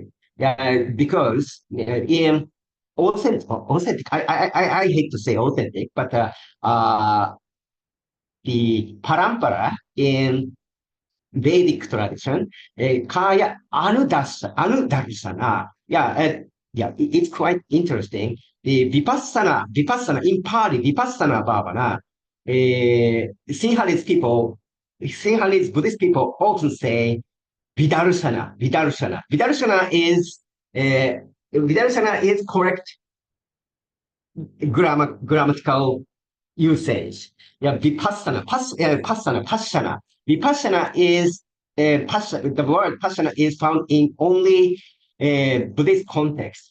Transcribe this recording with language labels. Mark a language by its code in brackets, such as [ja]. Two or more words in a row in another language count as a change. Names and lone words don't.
[en] Yeah, because in authentic, I hate to say authentic, but the parampara in Vedic tradition, [sa] kaya anudarsana. [en] Yeah, it's quite interesting. The vipassana in Pali, [pi] vipassana bhavana. [en] Sinhalese Buddhist people often say vidarsana. Uh, Vidarsana is correct grammatical usage. Yeah, pasana. Vipassana is the word pasana is found in only Buddhist context.